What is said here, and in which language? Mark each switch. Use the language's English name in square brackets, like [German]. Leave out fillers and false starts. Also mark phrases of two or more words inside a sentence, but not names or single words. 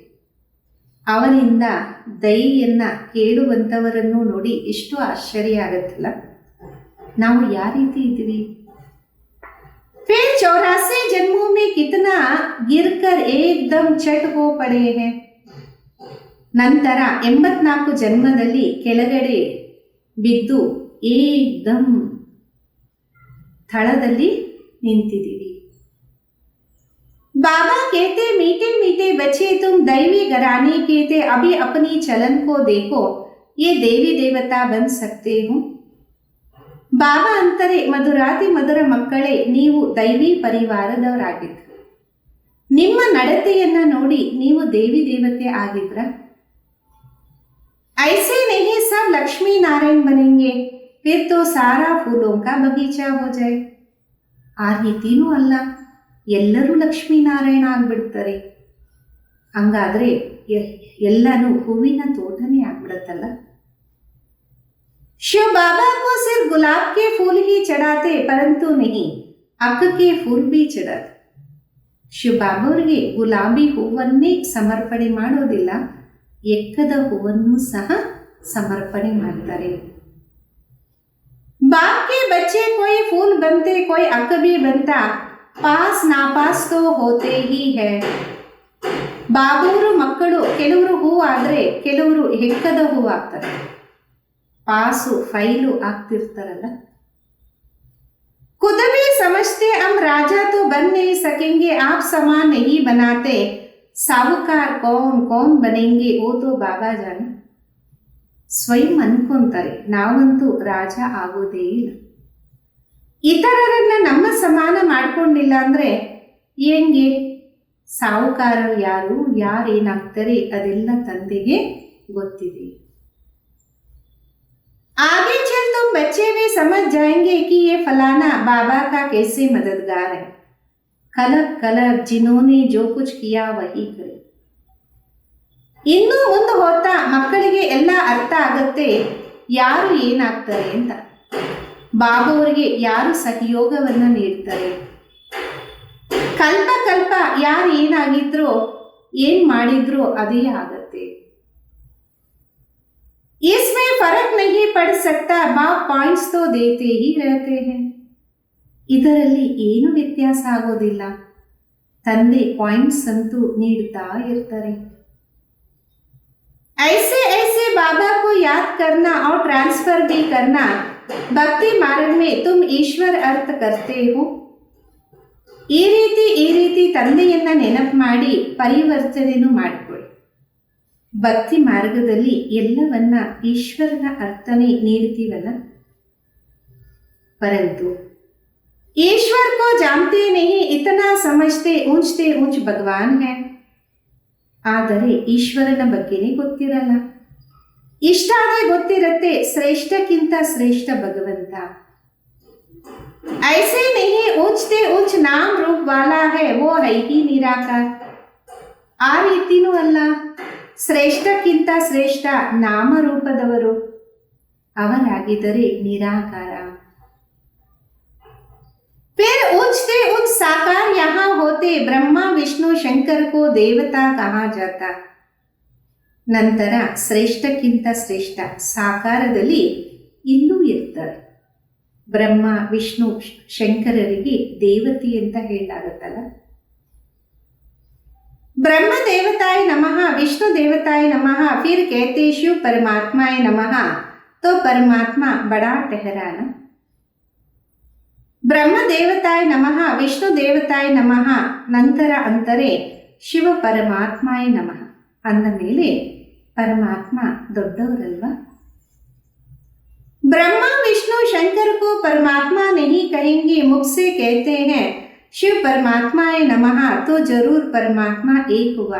[Kannada] ಅವರಿಂದ ದಯೆಯನ್ನ ಕೇಳುವಂಥವರನ್ನು ನೋಡಿ ಎಷ್ಟು ಆಶ್ಚರ್ಯ ಆಗತ್ತಲ್ಲ. ನಾವು ಯಾವ ರೀತಿ ಇದ್ದೀವಿ. [Hindi] फिर 84 जन्मों में कितना गिरकर एकदम चट हो पड़े हैं. [Kannada] ನಂತರ 84 ಜನ್ಮದಲ್ಲಿ ಕೆಳಗಡೆ ಬಿದ್ದು ಏಕ್ದಮ್ ಥಳದಲ್ಲಿ ನಿಂತಿದ್ದೀವಿ. [Hindi] बाबा कहते मीठे मीठे बच्चे तुम दैवी घराने के थे, अभी अपनी चलन को देखो, ये देवी देवता बन सकते हो. [Kannada] ಬಾಬಾ ಅಂತಾರೆ, ಮಧುರಾತಿ ಮಧುರ ಮಕ್ಕಳೇ, ನೀವು ದೈವಿ ಪರಿವಾರದವರಾಗಿದ್ದರು. ನಿಮ್ಮ ನಡತೆಯನ್ನ ನೋಡಿ ನೀವು ದೇವಿ ದೇವತೆ ಆಗಿದ್ರ. [Hindi] ऐसे नहीं सब लक्ष्मी नारायण बनेंगे, फिर तो सारा फूलों का बगीचा हो जाए. [Kannada] ಆ ರೀತಿನೂ ಅಲ್ಲ, ಎಲ್ಲರೂ ಲಕ್ಷ್ಮೀನಾರಾಯಣ ಆಗ್ಬಿಡ್ತಾರೆ. ಹಂಗಾದ್ರೆ ಎಲ್ಲನೂ ಹೂವಿನ ತೋಟನೇ ಆಗ್ಬಿಡತ್ತಲ್ಲ. [Hindi] शिव बाबा को सिर्फ गुलाब के फूल ही चढ़ाते, परंतु नहीं अक्क के फूल भी चढ़ाते. [Kannada] ಶಿವ ಬಾಬಾವರಿಗೆ ಗುಲಾಬಿ ಹೂವನ್ನೇ ಸಮರ್ಪಣೆ ಮಾಡೋದಿಲ್ಲ, ಎಕ್ಕದ ಹೂವನ್ನು ಸಹ ಸಮರ್ಪಣೆ ಮಾಡ್ತಾರೆ. [Hindi] बाप के बच्चे कोई फूल बनते, कोई अक्क भी बनता, पास नापास तो होते ही है. [Kannada] ಬಾಬೂರು ಮಕ್ಕಳು ಕೆಲವರು ಹೂ ಆದರೆ ಕೆಲವರು ಹೆಕ್ಕದ ಹೂ ಆಗ್ತಾರೆ, ಪಾಸು ಫೈಲು ಆಗ್ತಿರ್ತಾರಲ್ಲ. [Hindi] खुद भी समझते हम राजा तो बन नहीं सकेंगे, आप समान नहीं बनाते, साहूकार कौन कौन बनेंगे वो तो बाबा जाने. [Kannada] ಸ್ವಯಂ ಅನ್ಕೊಂತಾರೆ, ನಾವಂತೂ ರಾಜ ಆಗೋದೇ ಇಲ್ಲ, ಇತರರನ್ನ ನಮ್ಮ ಸಮಾನ ಮಾಡ್ಕೊಂಡಿಲ್ಲ ಅಂದ್ರೆ ಹೆಂಗೆ? ಸಾಹುಕಾರರು ಯಾರು, ಯಾರೇನಾಗ್ತಾರೆ ಅದೆಲ್ಲ ತಂದೆಗೆ ಗೊತ್ತಿದೆ. [Hindi] आगे चल तुम बच्चे भी समझ जाएंगे कि ये फलाना बाबा का कैसे मददगार है. कलब कलब जिन्होंने जो कुछ किया वही करे. [Kannada] ಇನ್ನು ಮುಂದೆ ಹೋಗ್ತಾ ಮಕ್ಕಳಿಗೆ ಎಲ್ಲ ಅರ್ಥ ಆಗತ್ತೆ ಯಾರು ಏನಾಗ್ತಾರೆ ಅಂತ. ಬಾಬುವರಿಗೆ ಯಾರು ಸಹಯೋಗವನ್ನ ನೀಡ್ತಾರೆ, ಕಲ್ಪ ಕಲ್ಪ ಯಾರು ಏನಾಗಿದ್ರೋ ಏನ್ ಮಾಡಿದ್ರೋ ಅದೇ ಆಗತ್ತೆ. [Hindi] इसमें फर्क नहीं पड़ सकता, बाप पॉइंट्स तो देते ही रहते हैं. [Kannada] ಇದರಲ್ಲಿ ಏನು ವ್ಯತ್ಯಾಸ ಆಗೋದಿಲ್ಲ, ತಂದೆ ಪಾಯಿಂಟ್ಸ್ ಅಂತೂ ನೀಡ್ತಾ ಇರ್ತಾರೆ. [Hindi] ऐसे ऐसे बाबा को याद करना और ट्रांसफर भी करना, भक्ति मार्ग में तुम ईश्वर अर्थ करते हो. [Kannada] ಈ ರೀತಿ ತಂದೆಯನ್ನ ನೆನಪು ಮಾಡಿ ಪರಿವರ್ತನೆಯನ್ನು ಮಾಡಿಕೊಳ್ಳಿ. ಭಕ್ತಿ ಮಾರ್ಗದಲ್ಲಿ ಎಲ್ಲವನ್ನ ಈಶ್ವರನ ಅರ್ಥನೇ ನೀಡ್ತೀವಲ್ಲ. [Hindi] परंतु ईश्वर को जानते नहीं, इतना समझते ऊंच भगवान है. [Kannada] ಆದರೆ ಈಶ್ವರನ ಬಗ್ಗೆನೇ ಗೊತ್ತಿರಲ್ಲ. ಇಷ್ಟಾದ್ರೆ ಗೊತ್ತಿರತ್ತೆ ಶ್ರೇಷ್ಠಕ್ಕಿಂತ ಶ್ರೇಷ್ಠ ಭಗವಂತ. [Hindi] ऐसे नहीं ऊंचते ऊंच नाम रूप वाला है, वो है ही निराकार. [Kannada] ಆ ರೀತಿನೂ ಅಲ್ಲ, ಶ್ರೇಷ್ಠಕ್ಕಿಂತ ಶ್ರೇಷ್ಠ ನಾಮರೂಪದವರು, ಅವರಾಗಿದ್ದರೆ ನಿರಾಕಾರ. [Hindi] फिर ऊंचते ऊंच साकार यहाँ होते, ब्रह्मा विष्णु शंकर को देवता कहा जाता. [Kannada] ನಂತರ ಶ್ರೇಷ್ಠಕ್ಕಿಂತ ಶ್ರೇಷ್ಠ ಸಾಕಾರದಲ್ಲಿ ಇನ್ನೂ ಇರ್ತಾರೆ. ಬ್ರಹ್ಮ ವಿಷ್ಣು ಶಂಕರರಿಗೆ ದೇವತೆ ಅಂತ ಹೇಳಲಾಗುತ್ತಲ್ಲ. [Hindi] ब्रह्म देवताय नमः, विष्णु देवताय नमः, फिर कहते शिव परमात्माय नमः, तो परमात्मा बड़ा ठहराना. [Kannada] ಬ್ರಹ್ಮ ದೇವತಾಯ ನಮಃ, ವಿಷ್ಣು ದೇವತಾಯ ನಮಃ, ನಂತರ ಅಂತಾರೆ ಶಿವ ಪರಮಾತ್ಮಾಯ ನಮಃ. ಅಂದ ಮೇಲೆ ಪರಮಾತ್ಮ ದೊಡ್ಡವರಲ್ವಾ. [Hindi] ब्रह्मा विष्णु शंकर को परमात्मा नहीं कहेंगे, मुख से कहते हैं शिव परमात्माय नमः, तो जरूर परमात्मा एक हुआ.